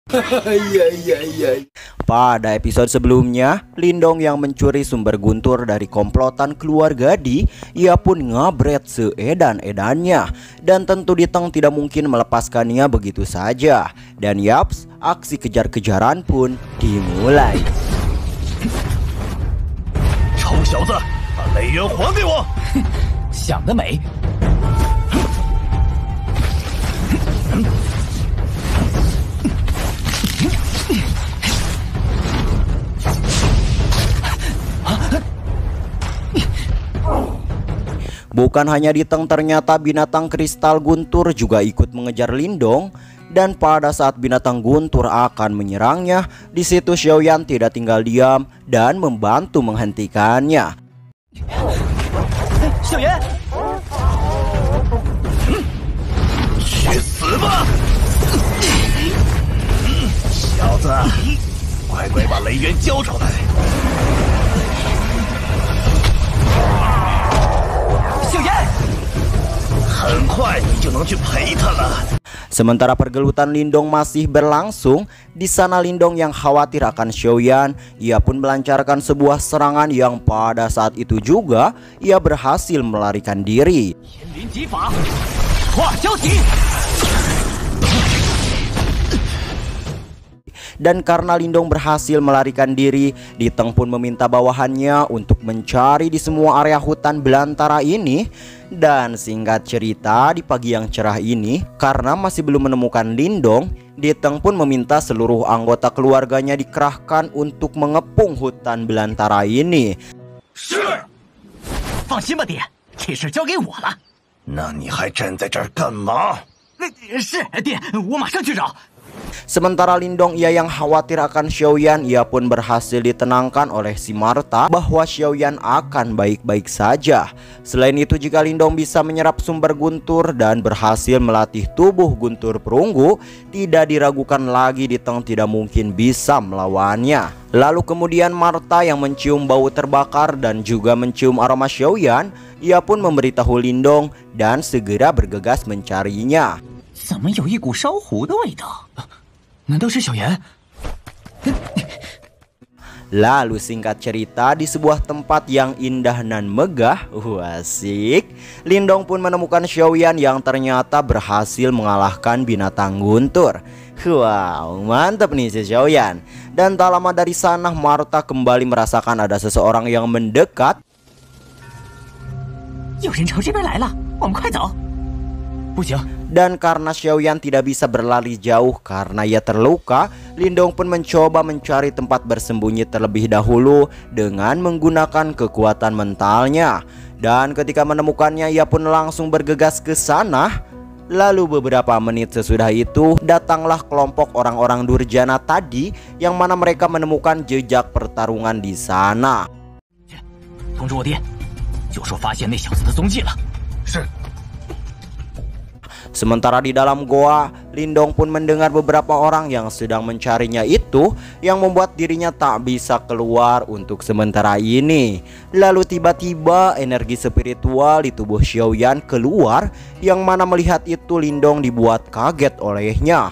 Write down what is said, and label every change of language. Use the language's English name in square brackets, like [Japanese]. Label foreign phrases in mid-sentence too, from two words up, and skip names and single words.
[Indonesian] Pada episode sebelumnya, Lindong yang mencuri sumber guntur dari komplotan keluarga Di, ia pun ngabret seedan-edannya. Dan tentu Diteng tidak mungkin melepaskannya begitu saja. Dan yaps, aksi kejar-kejaran pun dimulai. [Chinese] 臭小子，把雷元还给我！想得美！ [Indonesian] Bukan hanya Diteng, ternyata binatang kristal guntur juga ikut mengejar Lindong. Dan pada saat binatang guntur akan menyerangnya, di situ Xiaoyan tidak tinggal diam dan membantu menghentikannya. Xiaoyan, [Chinese] 去死吧！小子，乖乖把雷元交出来！很快你就能去陪他了。 [Indonesian] Sementara pergelutan Lindong masih berlangsung, di sana Lindong yang khawatir akan Xiaoyan, ia pun melancarkan sebuah serangan yang pada saat itu juga ia berhasil melarikan diri. Dan karena Lindong berhasil melarikan diri, Diteng pun meminta bawahannya untuk mencari di semua area hutan belantara ini. Dan singkat cerita, di pagi yang cerah ini, karena masih belum menemukan Lindong, Diteng pun meminta seluruh anggota keluarganya dikerahkan untuk mengepung hutan belantara ini. [Chinese] 放心吧，爹，这事交给我了。那你还站在这儿干嘛？是爹，我马上去找。 [Indonesian] Sementara Lindong ia yang khawatir akan Xiaoyan, ia pun berhasil ditenangkan oleh si Marta bahwa Xiaoyan akan baik-baik saja. Selain itu, jika Lindong bisa menyerap sumber guntur dan berhasil melatih tubuh guntur perunggu, tidak diragukan lagi Diteng tidak mungkin bisa melawannya. Lalu kemudian Marta yang mencium bau terbakar dan juga mencium aroma Xiaoyan, ia pun memberitahu Lindong dan segera bergegas mencarinya. [Chinese] 怎么有一股烧糊的味道？难道是小圆？ [Indonesian] Lalu singkat cerita, di sebuah tempat yang indah dan megah, asik, Lindong pun menemukan Xiaoyan yang ternyata berhasil mengalahkan binatang guntur. Wow, mantap nih si Xiaoyan. Dan tak lama dari sana, Marta kembali merasakan ada seseorang yang mendekat. [Chinese] 有人朝这边来了，我们快走！不行。 [Indonesian] Dan karena Xiaoyan tidak bisa berlari jauh karena ia terluka, Lindong pun mencoba mencari tempat bersembunyi terlebih dahulu dengan menggunakan kekuatan mentalnya. Dan ketika menemukannya, ia pun langsung bergegas ke sana. Lalu beberapa menit sesudah itu, datanglah kelompok orang-orang Durjana tadi yang mana mereka menemukan jejak pertarungan di sana. [Chinese] 通知我爹，就说发现那小子的踪迹了。是。 [Indonesian] Sementara di dalam goa, Lindong pun mendengar beberapa orang yang sedang mencarinya itu, yang membuat dirinya tak bisa keluar untuk sementara ini. Lalu tiba-tiba energi spiritual di tubuh Xiaoyan keluar, yang mana melihat itu Lindong dibuat kaget olehnya.